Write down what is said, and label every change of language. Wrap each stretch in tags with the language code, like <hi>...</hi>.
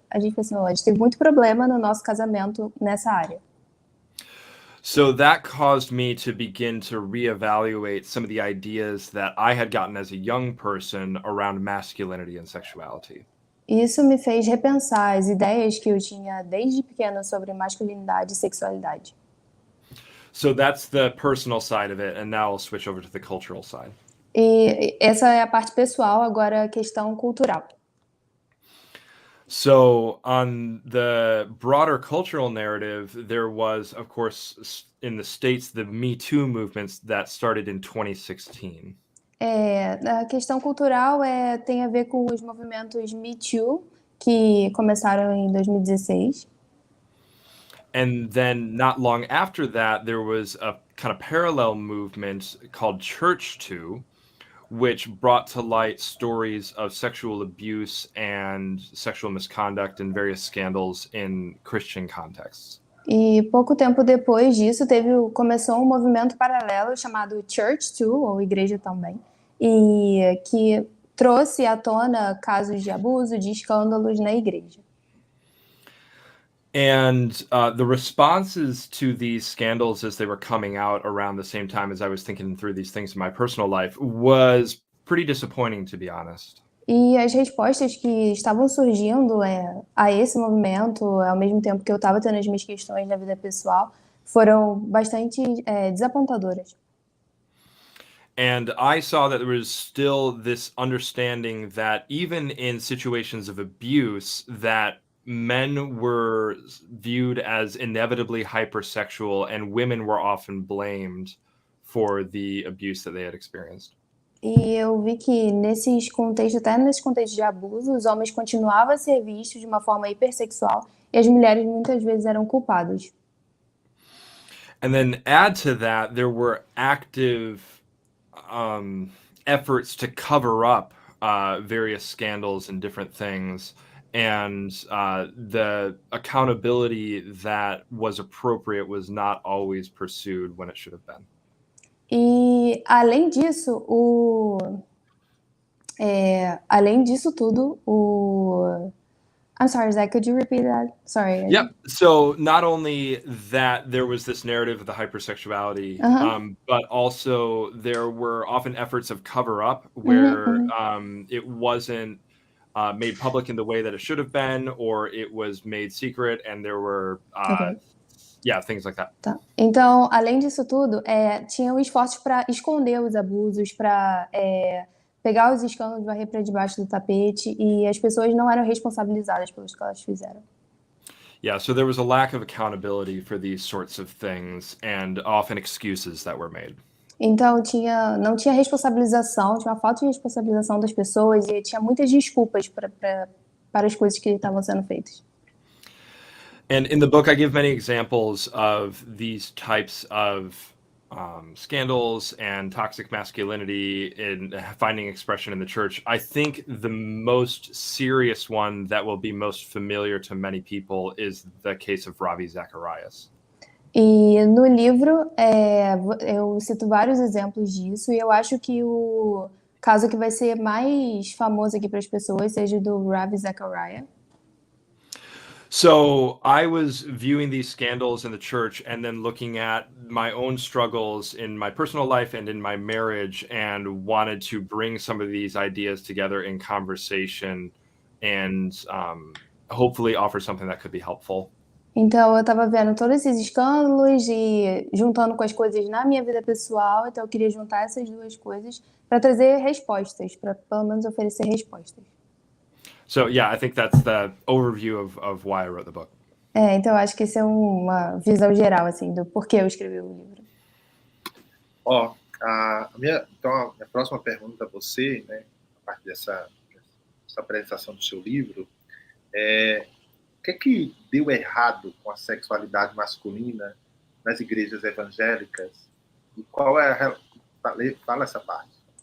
<pt>A gente teve muito problema no nosso casamento nessa área.</pt> <en>So that caused me to begin to reevaluate some of the ideas that I had gotten as a young person around masculinity and sexuality.</en> <pt>Isso me fez repensar as ideias que eu tinha desde pequena sobre masculinidade e sexualidade.</pt> <en>So that's the personal side of it, and now I'll switch over to the cultural side.</en> <pt>E essa é a parte pessoal, agora a questão cultural.</pt> <en>So on the broader cultural narrative, there was, of course, in the States, the Me Too movements that started in 2016.</en> <pt>A questão cultural tem a ver com os movimentos Me Too, que começaram em 2016.</pt> <en>And then not long after that, there was a kind of parallel movement called Church Too, which brought to light stories of sexual abuse and sexual misconduct and various scandals in Christian contexts.</en> <pt>E pouco tempo depois disso, começou um movimento paralelo chamado Church Too, ou Igreja também, e que trouxe à tona casos de abuso, de escândalos na igreja.</pt> <en>And the responses to these scandals as they were coming out around the same time as I was thinking through these things in my personal life was pretty disappointing, to be honest.</en> <pt>E as respostas que estavam surgindo a esse movimento, ao mesmo tempo que eu estava tendo as minhas questões na vida pessoal, foram bastante desapontadoras.</pt> <en>And I saw that there was still this understanding that even in situations of abuse, that men were viewed as inevitably hypersexual and women were often blamed for the abuse that they had experienced.</en> <pt>E eu vi que até nesses contextos de abuso, os homens continuavam a ser vistos de uma forma hipersexual e as mulheres muitas vezes eram culpadas.</pt> <en>And then add to that, there were active efforts to cover up various scandals and different things, and the accountability that was appropriate was not always pursued when it should have been.</en> <pt>E além disso, além disso tudo,</pt> <en>I'm sorry, Zach, could you repeat that? Sorry. Yep. So not only that there was this narrative of the hypersexuality, but also there were often efforts of cover up where it wasn't made public in the way that it should have been, or it was made secret, and there were things like that.</en> <pt>Tá. Então, além disso tudo, tinham esforços para esconder os abusos, para pegar os escândalos e varrer para debaixo do tapete, e as pessoas não eram responsabilizadas pelos que elas fizeram.</pt> <en>Yeah, so there was a lack of accountability for these sorts of things, and often excuses that were made.</en> <pt>Então, não tinha responsabilização, tinha uma falta de responsabilização das pessoas, e tinha muitas desculpas para as coisas que estavam sendo feitas.</pt> <en>And in the book, I give many examples of these types of scandals and toxic masculinity in finding expression in the church. I think the most serious one that will be most familiar to many people is the case of Ravi Zacharias.</en> <pt>E no livro, eu cito vários exemplos disso, e eu acho que o caso que vai ser mais famoso aqui para as pessoas seja o do Ravi Zacharias.</pt> <en>So I was viewing these scandals in the church and then looking at my own struggles in my personal life and in my marriage, and wanted to bring some of these ideas together in conversation and hopefully offer something that could be helpful.</en> <pt>Então, eu estava vendo todos esses escândalos e juntando com as coisas na minha vida pessoal, então eu queria juntar essas duas coisas para trazer respostas, para pelo menos oferecer respostas.</pt> <en>So yeah, I think that's the overview of why I wrote the book.</en> <pt>Então eu acho que esse é uma visão geral assim do porquê eu escrevi o livro. A minha próxima pergunta a você, né, a partir dessa apresentação do seu livro, o que deu errado com a sexualidade masculina nas igrejas evangélicas e qual é fala essa parte.</pt>